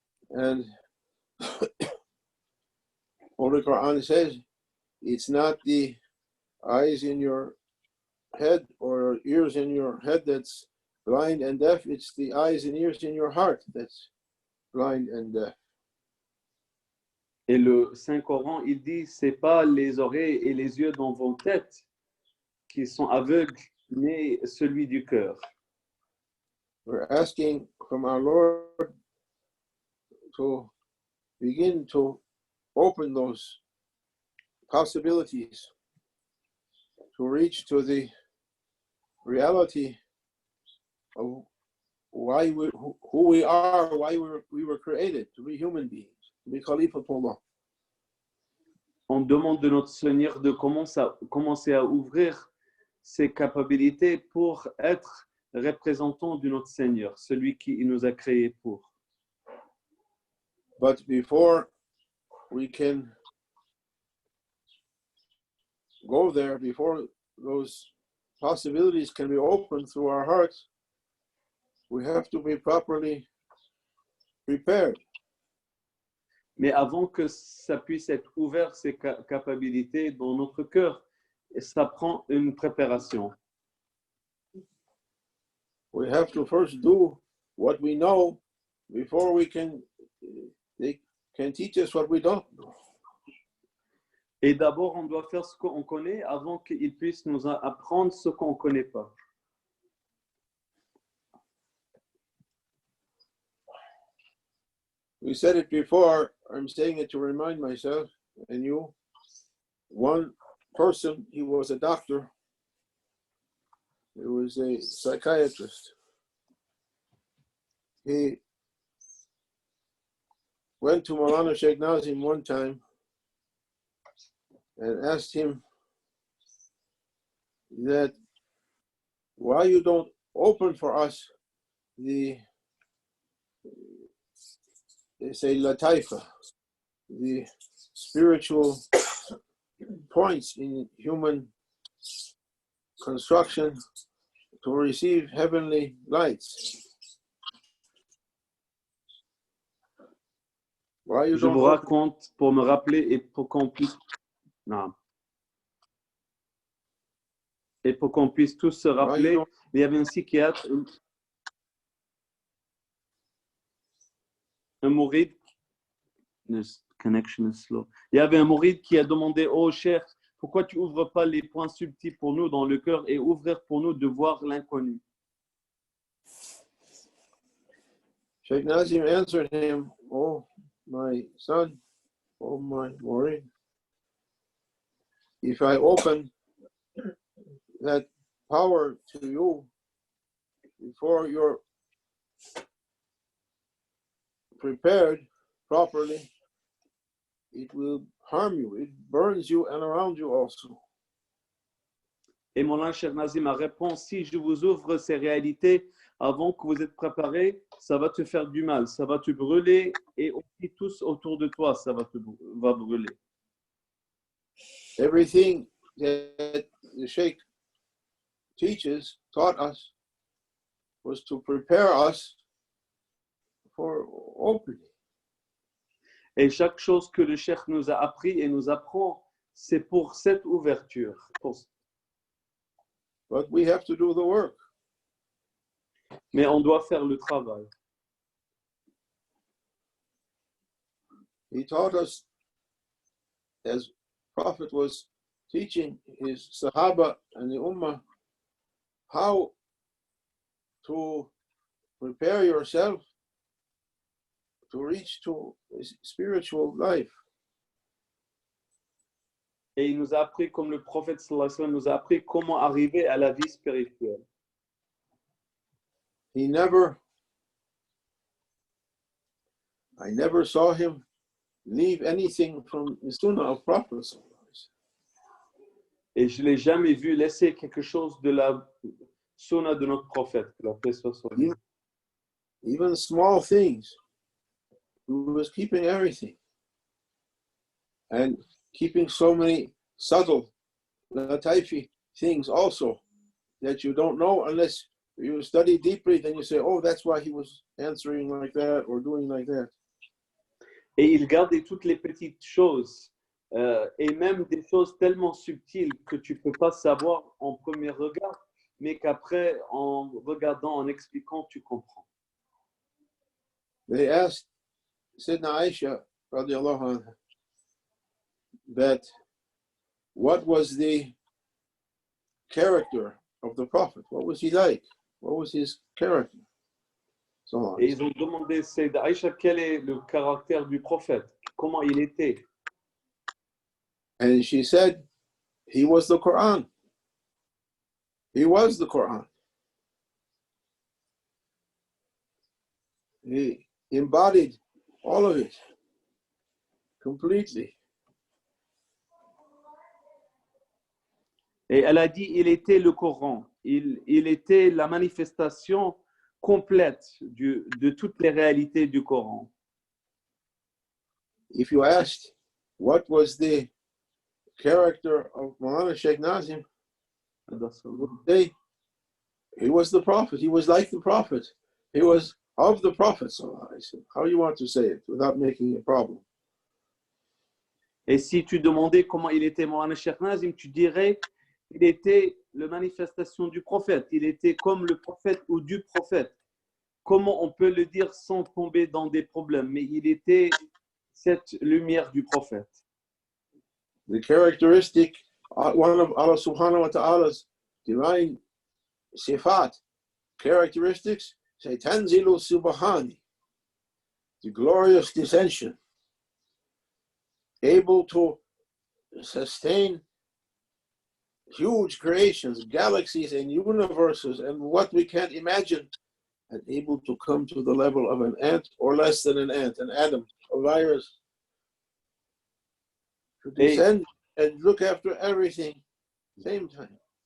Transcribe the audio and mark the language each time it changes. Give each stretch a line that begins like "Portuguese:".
English: And Holy Quran says, it's not the eyes in your head or ears in your head that's blind and deaf, it's the eyes and ears in your heart that's blind and deaf.
French: Et le Saint-Coran, il dit, c'est pas les oreilles et les yeux dans vos têtes qui sont aveugles, mais celui du cœur.
English: We're asking from our Lord to begin to open those possibilities to reach to the reality of why who we are, why we were created, to be human beings, to be Khalifatullah.
French: On demande de notre Seigneur de commencer à ouvrir ses capacités pour être représentant de notre Seigneur, celui qui nous a créés pour.
English: But before we can go there, before those possibilities can be opened through our hearts, we have to be properly prepared.
French: Mais avant que ça puisse être ouvert, ces capacités dans notre cœur, ça prend une préparation.
English: We have to first do what we know before they can teach us what we don't know.
French: Et d'abord, on doit faire ce qu'on connaît avant qu'ils puissent nous apprendre ce qu'on ne connaît pas.
English: We said it before, I'm saying it to remind myself and you. One person, he was a doctor, he was a psychiatrist. He went to Maulana Shaykh Nazim one time and asked him that why you don't open for us the, they say, lataifa, the spiritual points in human construction to receive heavenly lights. Why you
French: Je
English: don't
French: vous
English: open?
French: raconte pour me rappeler et pour qu'on puisse, non. Et pour qu'on puisse tous se rappeler, il y avait un psychiatre, un mouride.
English: This connection is slow.
French: Il y avait un mouride qui a demandé au Cheikh, pourquoi tu ouvres pas les points subtils pour nous dans le cœur et ouvrir pour nous de voir l'inconnu.
English: Shaykh Nazim answered him, "Oh, my son, oh, my murid, if I open that power to you before you're prepared properly, it will harm you. It burns you and around you also."
French: Et Moulana Cheikh Nazim a répondu, si je vous ouvre ces réalités avant que vous êtes préparés, ça va te faire du mal, ça va te brûler et aussi tous autour de toi, ça va brûler.
English: Everything that the Shaykh taught us, was to prepare us for opening.
French: Et chaque chose que le Cheikh nous a appris et nous apprend, c'est pour cette ouverture.
English: But we have to do the work.
French: Mais on doit faire le travail.
English: He taught us, as Prophet was teaching his Sahaba and the Ummah, how to prepare yourself to reach to spiritual life.
French: Et il nous a appris, comme le prophète
Arabic: sallallahu alayhi wa sallam
French: nous a appris, comment arriver à la vie spirituelle.
English: I never saw him leave anything from the Sunnah of Prophet.
French: Et je ne l'ai jamais vu laisser quelque chose de la sunna de notre prophète, que la paix soit sur lui.
English: Even small things. He was keeping everything. And keeping so many subtle, lataifi things also that you don't know unless you study deeply, then you say, oh, that's why he was answering like that or doing like that.
French: Et il gardait toutes les petites choses, et même des choses tellement subtiles que tu ne peux pas savoir en premier regard, mais qu'après, en regardant, en expliquant, tu comprends.
English: They asked Sayyidina Aisha,
Arabic: radiallahu anha,
English: that what was the character of the Prophet? What was he like? What was his character? So on.
French: Et ils ont demandé, Sayyida Aïcha, quel est le caractère du prophète? Comment il était?
English: And she said, he was the Quran. He was the Quran. He embodied all of it completely.
French: Et elle a dit, il était le Coran. Il était la manifestation complète de toutes les réalités du Coran.
English: If you asked what was the character of Maulana Shaykh Nazim, would say he was the Prophet. He was like the Prophet. He was of the Prophet. How you want to say it without making a problem?
French: Et si tu demandais comment il était Maulana Shaykh Nazim, tu dirais il était la manifestation du prophète. Il était comme le prophète ou du prophète. Comment on peut le dire sans tomber dans des problèmes? Mais il était cette lumière du prophète.
English: The characteristic, one of Allah
Arabic: subhanahu wa ta'ala's
English: divine sifat, characteristics, say Tanzilu Subhani, the glorious descension, able to sustain huge creations, galaxies and universes and what we can't imagine, and able to come to the level of an ant or less than an ant, an atom, a virus, to descend and look after everything same time.